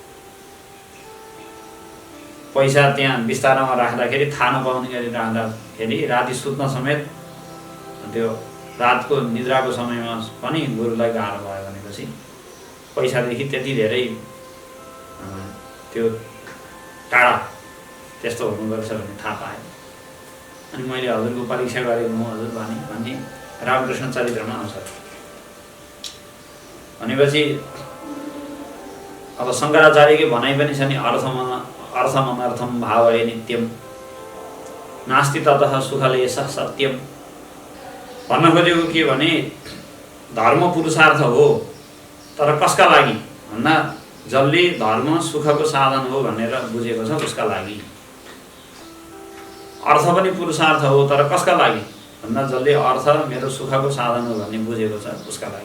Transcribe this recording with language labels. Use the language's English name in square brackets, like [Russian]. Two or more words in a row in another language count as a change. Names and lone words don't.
[Nepali] पैसा त्यहाँ बिस्तारामा राख्दाखेरि थाहा नपाउने गरी राख्दाखेरि राति सुत्न समेत त्यो रातको निद्राको समयमा पनि गुरुलाई गाह्रो भयो भनेपछि पैसादेखि त्यति धेरै त्यो टाढा त्यस्तो हुनुपर्छ भन्ने थाहा पाएँ। अनि मैले हजुरको परीक्षा गरेको हुँ हजुर भन्ने रामकृष्ण चरित्रमा आउँछ। भनेपछि अब शङ्कराचार्यकै भनाइ पनि छ नि, [Sanskrit] अर्थमनर्थम भावये नित्यम नास्ति ततः सुखलेश सत्यम। [Nepali] भन्न खोजेको के भने धर्म पुरुषार्थ हो, तर कसका लागि भन्दा जसले धर्म सुखको साधन हो भनेर बुझेको छ उसका लागि। अर्थ पनि पुरुषार्थ हो, तर कसका लागि भन्दा जसले अर्थ मेरो सुखको साधन हो भन्ने बुझेको छ उसका लागि।